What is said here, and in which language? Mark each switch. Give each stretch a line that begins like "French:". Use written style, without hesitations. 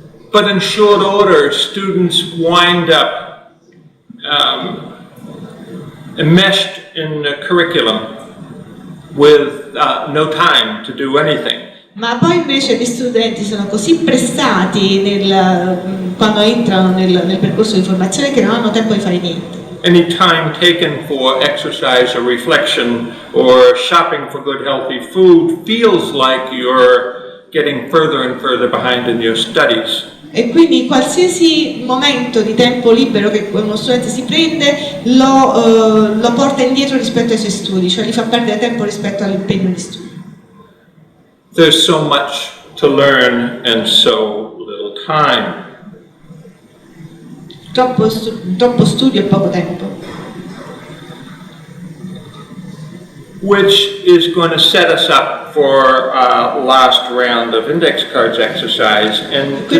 English: But in short order, students wind up enmeshed in the curriculum with no time to do anything.
Italian: Ma poi invece gli studenti sono così pressati quando entrano nel percorso di formazione che non hanno tempo di fare niente.
English: Any time taken for exercise or reflection or shopping for good healthy food feels like you're getting further and further behind in your studies.
Italian: E quindi qualsiasi momento di tempo libero che uno studente si prende lo porta indietro rispetto ai suoi studi, cioè gli fa perdere tempo rispetto all'impegno di studio.
English: There's so much to learn and so little time.
Italian: Troppo studio e poco tempo.
English: Which is going to set us up for our last round of index cards exercise, and to